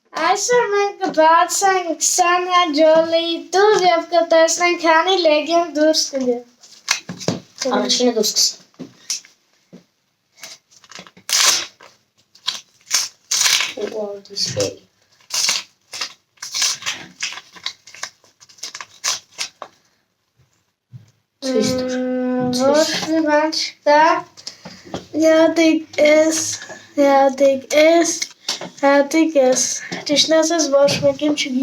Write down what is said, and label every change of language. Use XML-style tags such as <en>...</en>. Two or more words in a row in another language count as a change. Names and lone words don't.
<hy>Այսօր մենք կբացենք Քսանիա Ջոլիի տուր և կտեսնենք քանի լեգենդ դուրս կգա։ Առաջինը դու սկսի։</hy> <en>What is it?</en> <hy>Ոչ մի բան չկա։ Հատիկ էս։ Ճիշտն ասած ոչ մեկին չգիտեմ։</hy>